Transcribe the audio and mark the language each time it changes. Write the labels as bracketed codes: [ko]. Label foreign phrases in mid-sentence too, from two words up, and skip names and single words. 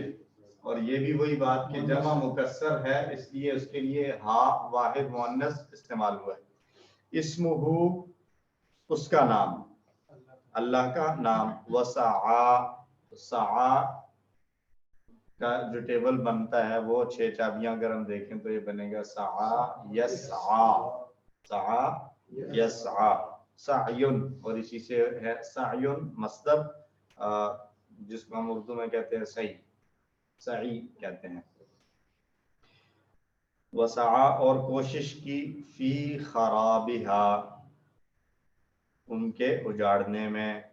[ur] اور یہ بھی وہی بات کہ جمع مکسر ہے، اس لیے اس کے لیے ہا واحد مؤنث استعمال ہوا ہے. اسمہ اس کا نام، اللہ کا نام. وسعا، سعا کا جو ٹیبل بنتا ہے وہ 6 چابیاں اگر ہم دیکھیں تو یہ بنے گا [ar] سعا یسعا، سعا یسعا، سعیون. [ur] اور اسی سے ہے سعیون مصدر، جس کو ہم اردو میں کہتے ہیں سعی، سعی کہتے ہیں. وسعا اور کوشش کی، [ar] فی خرابہا [ur] ان کے اجاڑنے میں.